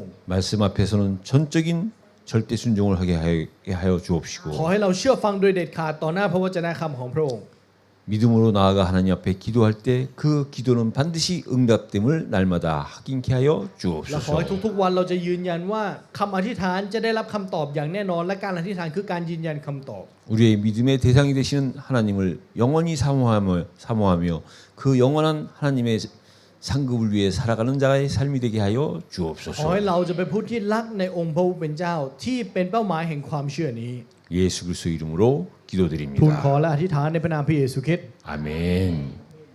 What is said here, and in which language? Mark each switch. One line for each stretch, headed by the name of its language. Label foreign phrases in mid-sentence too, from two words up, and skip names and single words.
Korean: 말씀 앞에서는 전적인 절대 순종을 하게 하여
Thai: ขอ
Korean: 주옵시고
Thai: ให้เราเชื่อฟังโดยเด็ดขาดต่อหน้าพระวจนะคำของพระองค์
Korean: 믿음으로 나아가 하나님 앞에 기도할 때 그 기도는 반드시 응답됨을 날마다 확인케 하여
Thai: และขอให้
Korean: 주옵소서.
Thai: ทุกๆวันเราจะยืนยันว่าคำอธิษฐานจะได้รับคำตอบอย่างแน่นอน และการอธิษฐานคือการยืนยันคำตอบ
Korean: 우리의 믿음의 대상이 되시는 하나님을 영원히 사모하며 그 영원한 하나님의 상급을 위해 살아가는 자의 삶이 되게 하여
Thai: ขอ
Korean: 주옵소서.
Thai: ให้เราจะเป็นผู้ที่รักในองค์พระผู้เป็นเจ้าที่เป็นเป้าหมายแห่งความเชื่อนี้
Korean: 예수 그리스도 이름으로
Thai: ทูลขอ
Korean: 기도드립니다.
Thai: และอธิษฐานในพระนามพระเยซูคริสต์
Korean: 아멘.